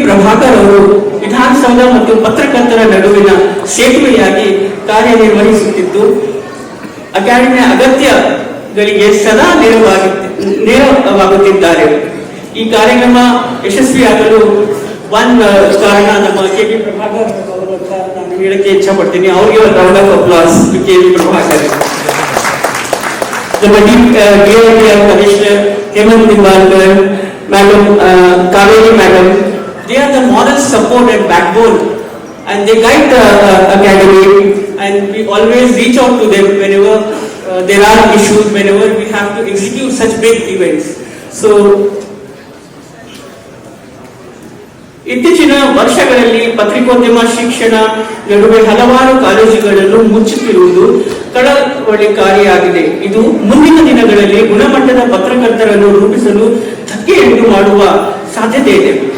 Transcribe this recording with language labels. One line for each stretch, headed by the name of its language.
Kannada: ಪ್ರಭಾಕರ್ ಅವರು ವಿಧಾನಸೌಧ ಮತ್ತು ಪತ್ರಕರ್ತರ ನಡುವಿನ ಸೇತುವೆಯಾಗಿ ಕಾರ್ಯನಿರ್ವಹಿಸುತ್ತಿದ್ದು ಅಕಾಡೆಮಿಯ ಅಗತ್ಯಗಳಿಗೆ ಸದಾ ನೆರವಾಗುತ್ತಿದ್ದಾರೆ. ಈ ಕಾರ್ಯಕ್ರಮ ಯಶಸ್ವಿಯಾಗಲು ಕಾರಣ ನಮ್ಮ ಕೆ.ವಿ. ಪ್ರಭಾಕರ್ ಅವರು ಅಂತ ನಾನು ಹೇಳಕ್ಕೆ ಇಚ್ಛೆ ಪಡ್ತೀನಿ. ಅವರಿಗೆ ಒಂದು round of applause to KV. Prabhakar.
English: ನಮ್ಮ DIPR Commissioner Hemant Nimbalkar, Madam Kaveri Madam, they are the moral support and backbone, and they guide the academy, and we always reach out to them whenever there are issues, whenever we have to execute such big events.
Kannada: So ಇತ್ತೀಚಿನ ವರ್ಷಗಳಲ್ಲಿ ಪತ್ರಿಕೋದ್ಯಮ ಶಿಕ್ಷಣ ನಡುವೆ ಹಲವಾರು ಕಾಲೇಜುಗಳನ್ನು ಮುಚ್ಚುತ್ತಿರುವುದು ಕಳವಳಕಾರಿಯಾಗಿದೆ. ಇದು ಮುಂದಿನ ದಿನಗಳಲ್ಲಿ ಗುಣಮಟ್ಟದ ಪತ್ರಕರ್ತರನ್ನು ರೂಪಿಸಲು ಧಕ್ಕೆಯುಂಟು ಮಾಡುವ ಸಾಧ್ಯತೆ ಇದೆ.